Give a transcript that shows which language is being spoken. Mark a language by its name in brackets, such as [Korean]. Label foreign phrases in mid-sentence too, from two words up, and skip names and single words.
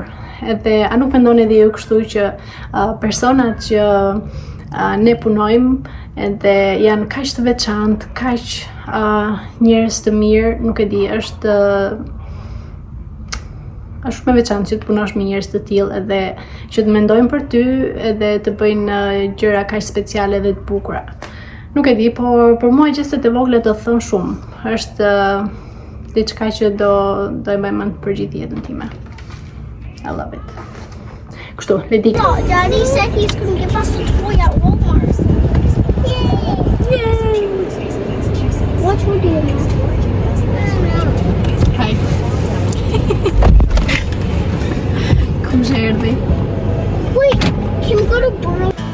[Albanian] Edhe a nuk mendoni edhe ju kështu që personat që ne punojmë edhe janë kaq të veçantë, kaq njerëz të mirë, nuk e di, është shumë e veçantë që të punosh me njerëz të tillë edhe që të mendojnë për ty edhe të bëjnë gjëra kaq speciale dhe të bukura. Nuk e di, por për mua gjestet e vogla do të thonë shumë. Është diçka që do e mbaj mend për gjithë jetën time. [English] I love it. [Albanian] Kështu, le di. [English] No, Daddy said he's gonna give us a toy at Walmart. Yay! What would you do? Hi. [Albanian] Kom që erdhi. [English] Wait, can we go to Burrow?